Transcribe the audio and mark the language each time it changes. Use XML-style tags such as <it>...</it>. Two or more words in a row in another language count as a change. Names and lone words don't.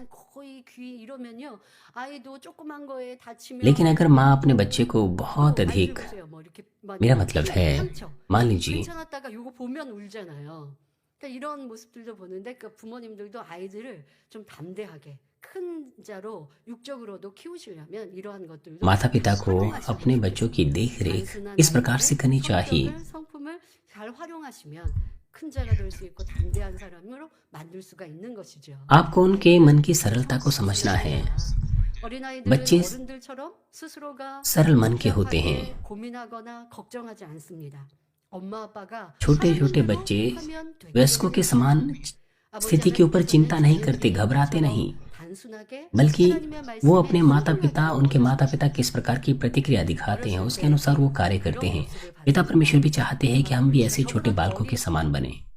<hi>लेकिन अगर माँ अपने बच्चे को बहुत अधिक, मेरा मतलब है, मान लीजिए</hi> <ko>괜찮았다가 요거 보면 울잖아요. 그러니까 이런 모습들도 보는데 그 부모님들도 아이들을 좀 담대하게 큰 자로 육적으로도 키우시려면 이러한 것들도</ko> <hi>माता पिता को अपने बच्चों की देखरेख इस प्रकार से करनी चाहिए।</hi> <ko>성품을 잘 활용하시면 큰 자가 될 수 있고 담대한 사람으로 만들 수가 있는 것이죠.</ko> <hi>आपको उनके मन की सरलता को समझना है।</hi> <ko>어린아이들은</ko> <hi>बच्चे</hi> <ko>어른들처럼 स्스로가</ko> <hi>सरल मन के होते हैं।</hi> <ko>고민하거나 걱정하지 않습니다. 엄마 아빠가</ko> <hi>छोटे छोटे बच्चे वयस्कों के समान स्थिति के ऊपर चिंता नहीं करते, घबराते नहीं, बल्कि वो अपने उनके माता पिता किस प्रकार की प्रतिक्रिया दिखाते हैं उसके अनुसार वो कार्य करते हैं। पिता परमेश्वर भी चाहते हैं कि हम भी ऐसे छोटे बालकों के समान बने।</hi>